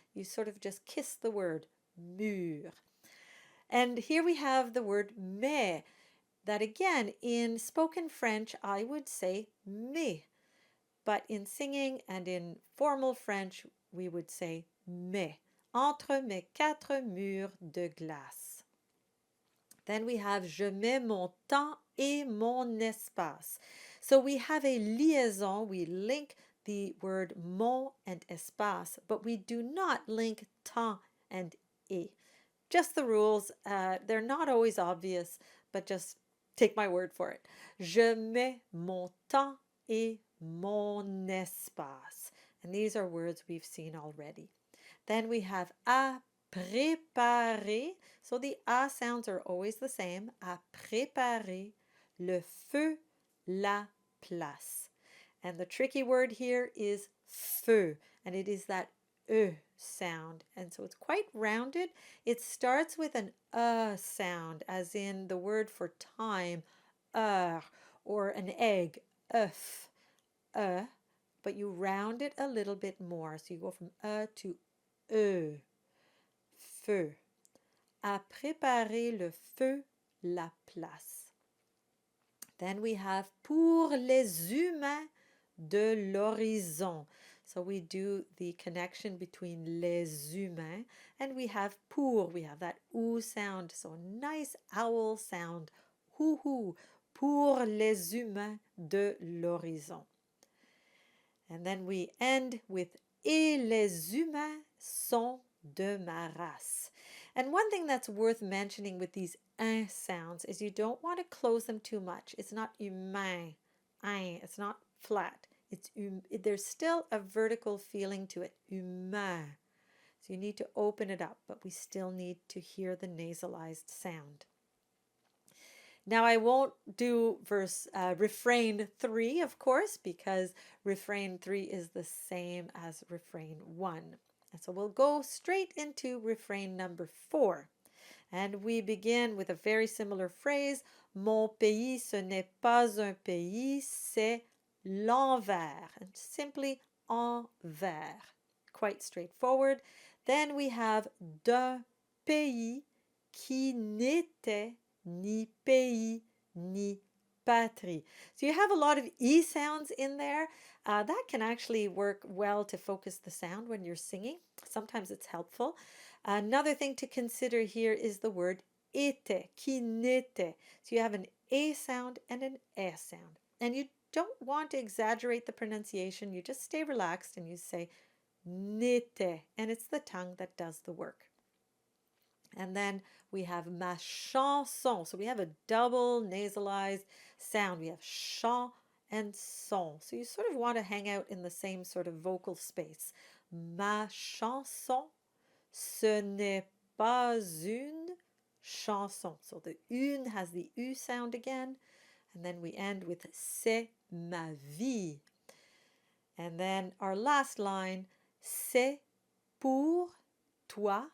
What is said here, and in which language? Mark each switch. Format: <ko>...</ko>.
<en>You sort of just kiss the word mur. And here we have the word mais, that again in spoken French I would say mais, but in singing and in formal French we would say mais.</en> <fr>Entre mes quatre murs de glace. Then we have je mets mon temps et mon espace.</fr> <en>So we have a liaison, we link the word mon and espace, but we do not link temps and et. Just the rules. They're not always obvious, but just take my word for it.</en> <fr>Je mets mon temps et mon espace.</fr> <en>And these are words we've seen already. Then we have à préparer. So the A sounds are always the same.</en> <fr>À préparer le feu, la place.</fr> <en>And the tricky word here is feu, and it is that sound, and so it's quite rounded. It starts with an sound, as in the word for time, or an egg, œuf, but you round it a little bit more. So you go from to feu.</en> <fr>À préparer le feu, la place. Then we have pour les humains de l'horizon.</fr> <en>So we do the connection between les humains, and we have pour. We have that ou sound, so a nice owl sound. Hou hou, pour les humains de l'horizon.</en> <fr>And then we end with Et les humains sont de ma race.</fr> <en>And one thing that's worth mentioning with these un sounds is you don't want to close them too much. It's not humain, ein. It's not flat. There's still a vertical feeling to it, humain. So you need to open it up, but we still need to hear the nasalized sound. Now I won't do refrain 3, of course, because refrain 3 is the same as refrain 1. And so we'll go straight into refrain number 4. And we begin with a very similar phrase.</en> <fr>Mon pays, ce n'est pas un pays, c'est l'envers.</fr> <en>And simply envers. Quite straightforward.</en> <fr>Then we have d'un pays qui n'était ni pays ni patrie.</fr> <en>So you have a lot of E sounds in there. That can actually work well to focus the sound when you're singing. Sometimes it's helpful. Another thing to consider here is the word était, qui n'était. So you have an A sound and an S sound. And you don't want to exaggerate the pronunciation. You just stay relaxed and you say n'était. And it's the tongue that does the work. And then we have ma chanson. So we have a double nasalized sound. We have chant and son. So you sort of want to hang out in the same sort of vocal space.</en> <fr>Ma chanson, ce n'est pas une chanson.</fr> <en>So the une has the U sound again. And then we end with c'est ma vie. And then our last line, c'est pour toi.</en>